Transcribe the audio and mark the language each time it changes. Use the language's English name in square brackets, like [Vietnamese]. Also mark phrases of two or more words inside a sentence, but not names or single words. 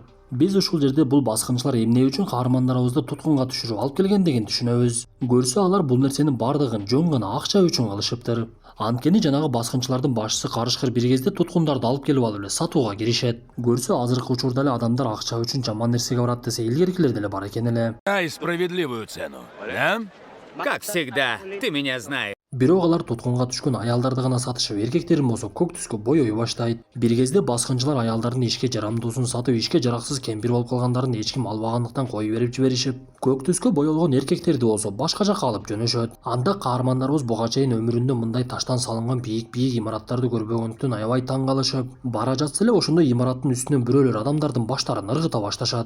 [Kyrgyz] Биз ушул жерде бул баскынчылар эмне үчүн каармандарыбызды туткунга түшүрүп алып келгендигин түшүнөбүз. Көрсө алар бул нерсенин бардыгын жөн гана акча үчүн кылышыптыр. Анткени жанагы баскынчылардын башчысы карышкыр бир кезде туткундарды алып келип алып эле сатууга киришет. Көрсө азыркы учурда эле адамдар акча үчүн жаман нерсеге барат десе илгеркилер деле бар экен эле. [Russian] Дай справедливую цену, да? Как всегда, ты меня знаешь. [Kyrgyz] Бирок алар туткунга түшкөн аялдарды гана сатышып, эркектерин болсо көк түскө боёй баштайт. Бир кезде баскынчылар аялдардын ишке жарамдуусун сатып, ишке жараксыз кемпир болуп калгандарын эч ким албагандыктан коюп берип жиберишип, көк түскө боёлгон эркектерди болсо башка жакка алып жөнөшөт. Анда каармандарыбыз буга чейин өмүрүндө мындай таштан салынган бийик имараттарды көрбөгөндүктөн аябай таң калышып, бара жатса эле ошондой имараттын үстүнөн бирөөлөр адамдардын баштарын ыргыта башташат.